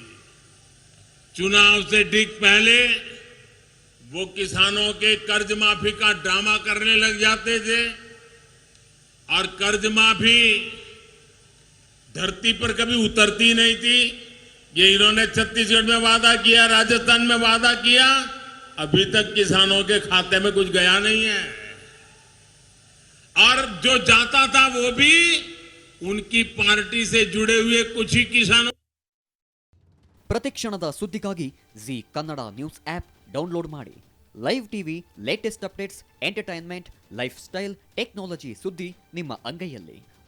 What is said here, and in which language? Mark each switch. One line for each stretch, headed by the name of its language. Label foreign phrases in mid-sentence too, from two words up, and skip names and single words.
Hindi: चुनाव से ठीक पहले वो किसानों के कर्ज माफी का ड्रामा करने लग जाते थे और कर्ज माफी धरती पर कभी उतरती नहीं थी। ये इन्होंने छत्तीसगढ़ में वादा किया, राजस्थान में वादा किया, अभी तक किसानों के खाते में कुछ गया नहीं है। और जो जाता था वो भी उनकी पार्टी से जुड़े हुए कुछ ही किसानों।
Kannada: ಪ್ರತಿಕ್ಷಣದ ಸುದ್ದಿಗಾಗಿ ಜಿ ಕನ್ನಡ ನ್ಯೂಸ್
English: app download
Kannada: ಮಾಡಿ.
English: live TV, latest updates, entertainment, lifestyle, technology
Kannada: ಸುದ್ದಿ ನಿಮ್ಮ ಅಂಗೈಯಲ್ಲಿ.